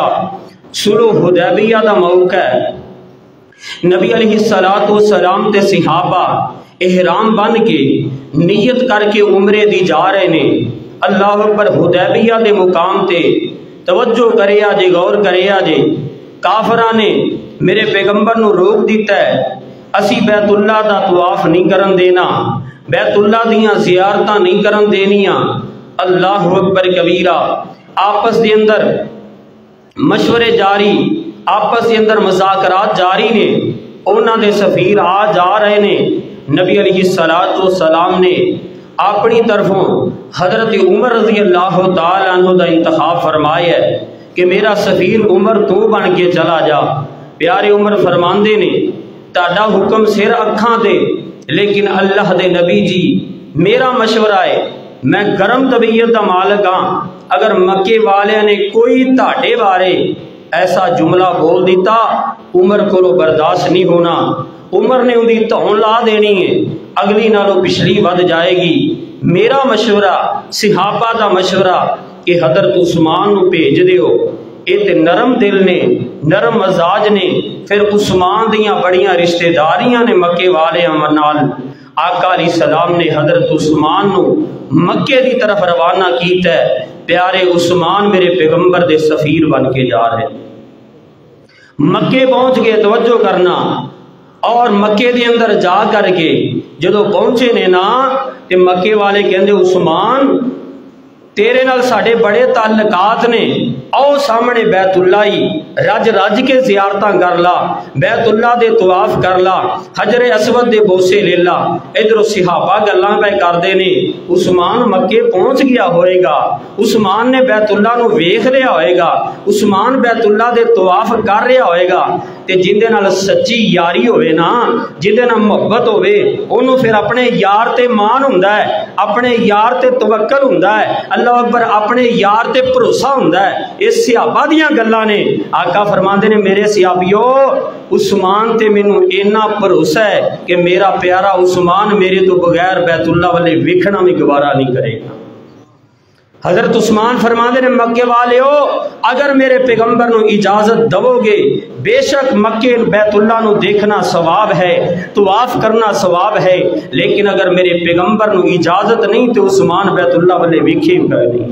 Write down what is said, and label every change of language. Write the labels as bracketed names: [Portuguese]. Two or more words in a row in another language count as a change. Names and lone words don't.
[Punjabi] صلح حدیبیہ دا موقع ہے، نبی [Arabic] علیہ السلام [Punjabi] تے صحابہ احرام بن کے نیت کر کے عمرے دی جا رہے نے۔ [Arabic] اللہ اکبر۔ [Punjabi] حدیبیہ دے مقام تے توجہ کرے آجے، غور کرے آجے، کافراں نے میرے پیغمبر نو روک دیتا ہے، اسی بیت اللہ دا طواف نہیں کرن دینا، بیت اللہ دیاں زیارتاں نہیں کرن دینیاں۔ [Arabic] اللہ اکبر کبیرہ۔ [Punjabi] آپس دے اندر مشورے جاری، آپس دے اندر مذاکرات جاری نے۔ انہاں دے سفیر آ جا رہے نے۔ نبی [Arabic] علیہ السلام [Punjabi] نے اپنی طرفوں حضرت عمر [Arabic] رضی اللہ تعالی عنہ [Punjabi] دا انتخاب فرمایا ہے کہ میرا سفیر عمر تو بن کے چلا جا۔ پیارے عمر فرماندے نے تہاڈا حکم سر اکھاں تے، لیکن اللہ دے نبی جی میرا مشورہ ہے، میں گرم طبیعت دا مالک ہاں، اگر مکے والے نے کوئی تہاڈے بارے ایسا جملہ بول دیتا عمر کو برداشت نہیں ہونا۔ عمر نے اندی دھون لا دینی ہے، اگلی نالوں پچھلی ود جائے گی۔ میرا مشورہ، صحابہ دا مشورہ کہ حضرت عثمان نو بھیج دیو، ایت نرم دل نے، نرم مزاج نے۔ پھر عثمان دیاں بڑیاں رشتہ داریاں نے مکے والے نال۔ آقا [Arabic] علیہ السلام [Punjabi] نے حضرت عثمان نو مکے دی طرف روانہ کیتا ہے۔ پیارے عثمان میرے پیغمبر دے سفیر بن کے جا رہے، مکے پہنچ گئے۔ توجہ کرنا، اور مکے دے اندر جا کر کے جدو پہنچے نے نا تے مکے والے کہندے عثمان تیرے نال ساڑے بڑے تعلقات نے، آؤ سامنے بیت اللہ ہی رج رج کے زیارتاں کر لا، بیت اللہ دے طواف کر لا، حجر اسود دے بوسے لے لا۔ ادھر صحابہ گلاں پہ کردے نے، عثمان مکے پہنچ گیا ہوئے گا، عثمان نے بیت اللہ نو ویکھ لیا ہوئے گا، عثمان بیت اللہ دے طواف کر رہا ہوئے گا۔ تے جندے نال سچی یاری ہوئے نا، جندے نال محبت ہوئے، انہوں پھر اپنے یار تے مان ہوندا ہے، اپنے یار تے توکل ہوندا ہے، [Arabic] اللہ اکبر، [Punjabi] اپنے یار تے بھروسہ ہوندا ہے۔ اس صحابہ دیاں گلاں نے آقا فرماندے نے میرے صحابیو عثمان تے مینوں اینا بھروسہ ہے کہ میرا پیارا عثمان میرے تو بغیر بیت اللہ والے ویکھنا بھی گوارا نہیں کرے گا۔ حضرت عثمان فرماندے نے مکے والیو اگر میرے پیغمبر نو اجازت دو گے بے شک مکے بیت اللہ نو دیکھنا ثواب ہے، طواف کرنا ثواب ہے، لیکن اگر میرے پیغمبر نو اجازت نہیں تو عثمان بیت اللہ والے ویکھے گا نہیں۔